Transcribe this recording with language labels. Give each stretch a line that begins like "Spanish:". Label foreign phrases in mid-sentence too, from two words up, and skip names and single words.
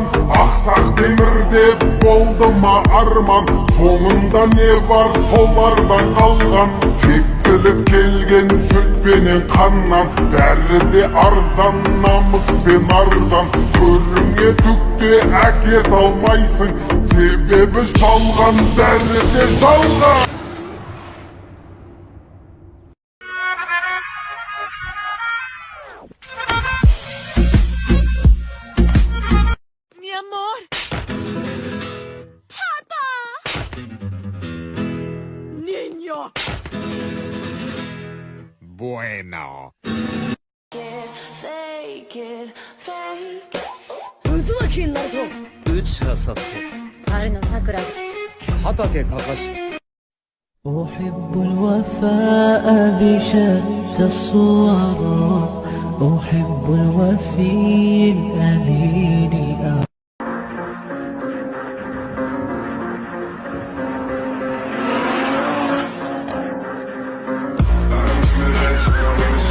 Kazakh: Ақсақ темірде болды ма арман, соңында не бар солардан қалған. Тектілік келген сүт пенен қаннан, бәрі де арзан намыс пен ардан. Көріңе түк те әкет алмайсың, себебі жалған, бәрі де жалған.
Spanish: Mi amor. Papa. Niño. Bueno.
English: Fake it, fake it.
Japanese: 渦巻きになると打ちはさせ春の桜。畑かかし
Arabic: أحب الوفاء بشتى الصور أحب الوفي الأمين
English: Let's go.